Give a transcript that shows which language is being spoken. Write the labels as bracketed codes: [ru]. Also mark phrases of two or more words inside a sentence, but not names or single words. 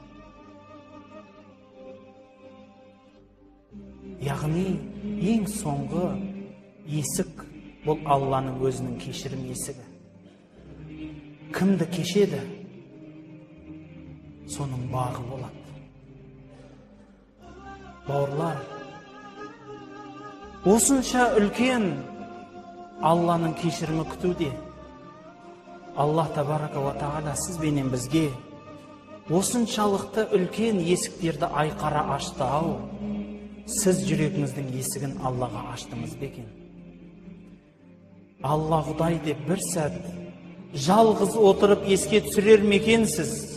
[kk] Яғни ең соңғы есік бұл Алланың өзінің кешірім есігі. Кімді кешеді, соның бағы болады. Бауырлар, осынша үлкен Алланың кешірімі күтуде. [ar] الله تبارك وتعالى [kk] сізбенен бізге осыншалықты үлкен есіктерді айқара ашты ау. Сіз жүрегіңіздің есігін Аллаға аштыңыз ба екен? Алла Құдай деп бір сәт жалғыз отырып еске түсірер ме екенсіз?